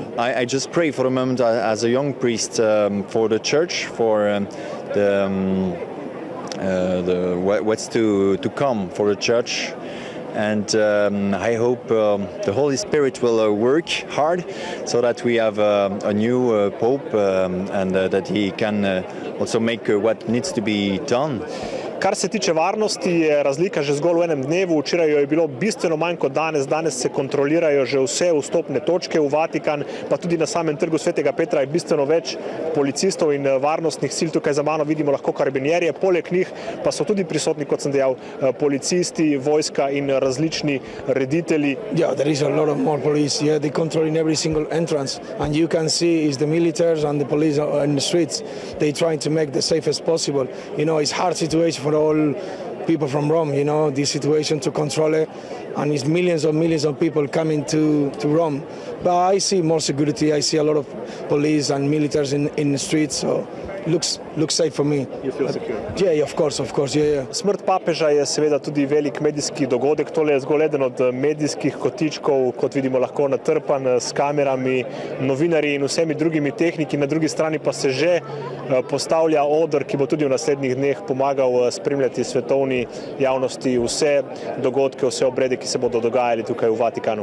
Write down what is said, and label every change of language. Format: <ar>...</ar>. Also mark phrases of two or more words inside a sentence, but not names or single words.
<en>I just pray for a moment as a young priest for the church, for what's to come for the church. And I hope the Holy Spirit will work hard so that we have a new Pope and that he can also make what needs to be done.</en> <sl>Kar se tiče varnosti, je razlika že zgolj v enem dnevu. Včeraj jo je bilo bistveno manj kot danes. Danes se kontrolirajo že vse vstopne točke v Vatikan, pa tudi na samem trgu Svetega Petra je bistveno več policistov in varnostnih sil. Tukaj za mano vidimo lahko karabinjerje, poleg njih pa so tudi prisotni, kot sem dejal, policisti, vojska in različni reditelji.</sl> <en>Yeah, there is a lot of more police. Yeah, they control in every single entrance, and you can see is the militaries and the police in the streets. They trying to make the safest possible. You know, it's hard situation for all people from Rome, you know, this situation to control it, and it's millions of people coming to Rome. But I see more security, I see a lot of police and militaries in the streets, so looks safe for me. You feel secure? Yeah, of course, yeah.</en> <sl>Smrt papeža je seveda tudi velik medijski dogodek. Tole je zgolj eden od medijskih kotičkov, kot vidimo lahko natrpan s kamerami, novinarji in vsemi drugimi tehniki. Na drugi strani pa se že postavlja oder, ki bo tudi v naslednjih dneh pomagal spremljati svetovni javnosti vse dogodke, vse obrede, ki se bodo dogajali tukaj v Vatikanu.</sl>